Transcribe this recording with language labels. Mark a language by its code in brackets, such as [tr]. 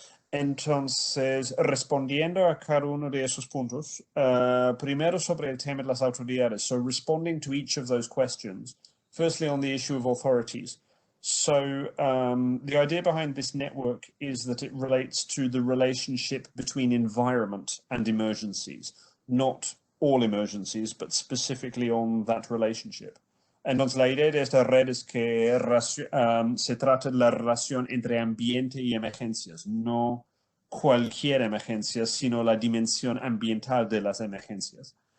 [es] Entonces, respondiendo a cada uno de esos puntos, primero sobre el tema de las autoridades. [en] So responding to each of those questions, firstly on the issue of authorities. So the idea behind this network is that it relates to the relationship between environment and emergencies, not all emergencies, but specifically on that relationship. [es] Entonces, la idea de esta red es que se trata de la relación entre ambiente y emergencias, no cualquier emergencia, sino la dimensión ambiental de las emergencias.